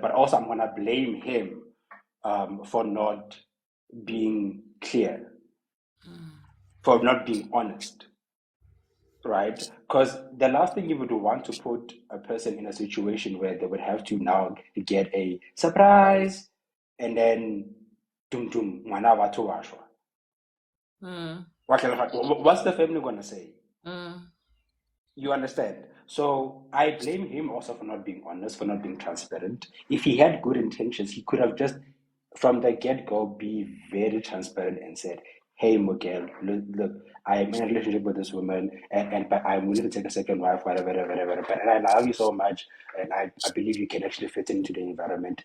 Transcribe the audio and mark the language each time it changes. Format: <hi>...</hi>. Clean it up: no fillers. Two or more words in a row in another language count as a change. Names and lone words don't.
<en>But also I'm gonna blame him for not being clear, for not being honest. Right? Because the last thing you would want to put a person in a situation where they would have to now get a surprise and then dum dum</en> <st>ngwana wa batho wa shwa.</st> <en>What's the family gonna say? You understand? So I blame him also for not being honest, for not being transparent. If he had good intentions, he could have just from the get-go be very transparent and said, hey Miguel, look, I am in a relationship with this woman and but I'm willing to take a second wife, whatever, but and I love you so much and I believe you can actually fit into the environment.</en>